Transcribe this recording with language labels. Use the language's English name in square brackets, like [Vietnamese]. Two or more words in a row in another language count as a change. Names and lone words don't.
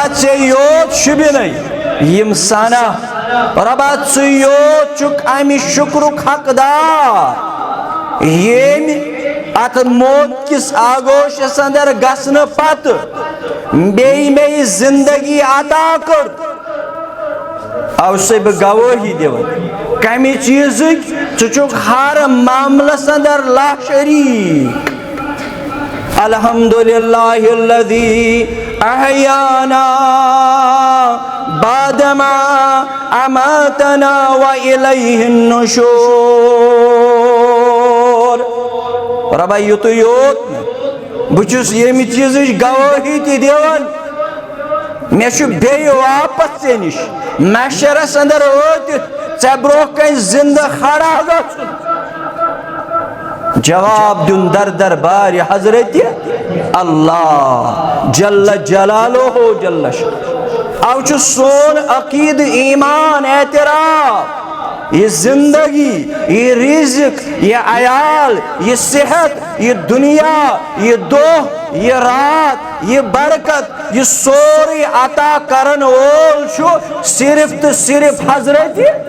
[Kashmiri] ژےٚ یوت شُبنَے یِم ثنا رۄبا ژٕ یوت چھُکھ امہِ شُکرُک حقدار ییٚمہِ ات موت کس آگوشس اندر گسن پت بیٚیہِ مےٚ زندگی عطا کٔر او سے بہٕ گوٲہی دِوان کمہِ چیٖزٕچ ژٕ چھُکھ ہر معاملس اندر لا شریٖک [Arabic] الحمدللہ الذی احیانا بعدما اماتنا والیہ النشور [Kashmiri] ربا یوتو یوت بچوس یمی چیزش گواہی تی دیوان میں چھو بیٚیہِ واپس ژےٚ نِش محشرس اندر وٲتِتھ ژےٚ برونٛہہ کَنہِ زندٕ کھڑا گژھُن جواب دیُن در بارِ حضرت اللہ [Arabic] جل جلالہ جل شانہ [Kashmiri] او چھُ سون عقیدٕ ایمان اعتراف یہ زندگی یہ رزق یہ عیال یہ صحت یہ دنیا یہ دۄہ یہ رات یہ برکت یہ سورُے عطا کرن وول چھُ صرف تو صرف حضرت